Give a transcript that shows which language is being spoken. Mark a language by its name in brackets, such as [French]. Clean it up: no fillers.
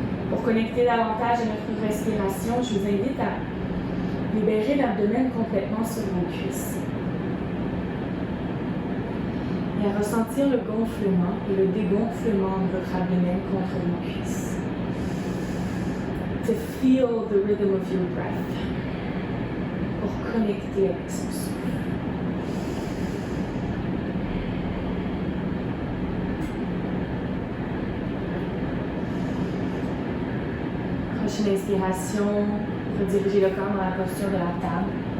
[French] Pour connecter davantage à notre respiration, je vous invite à libérer l'abdomen complètement sur vos cuisses. Et à ressentir le gonflement et le dégonflement de votre abdomen contre vos cuisses. [English] To feel the rhythm of your breath. [French] Pour connecter avec son souffle. Prochaine inspiration, redirigez le corps dans la posture de la table.